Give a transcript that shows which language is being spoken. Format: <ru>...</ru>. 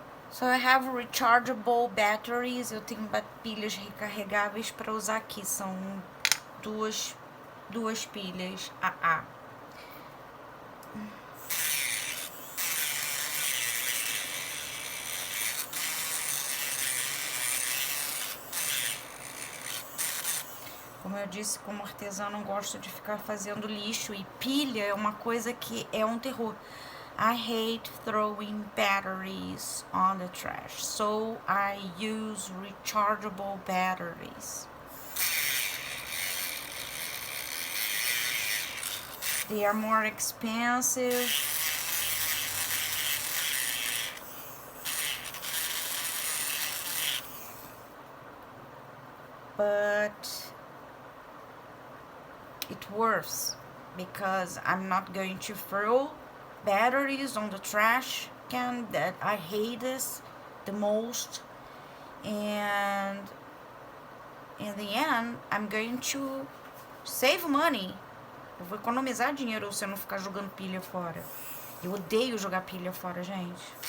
<en>So I have rechargeable batteries.</en> <pt>Eu tenho pilhas recarregáveis para usar aqui. São duas pilhas AA. Como eu disse, como artesã não gosto de ficar fazendo lixo, e pilha é uma coisa que é um terror.</pt> <en>I hate throwing batteries on the trash, so I use rechargeable batteries. They are more expensive, but it works because I'm not going to throw batteries on the trash can that I hate this the most, and in the end I'm going to save money.</en> <pt>Eu vou economizar dinheiro se eu não ficar jogando pilha fora. Eu odeio jogar pilha fora, gente.</pt>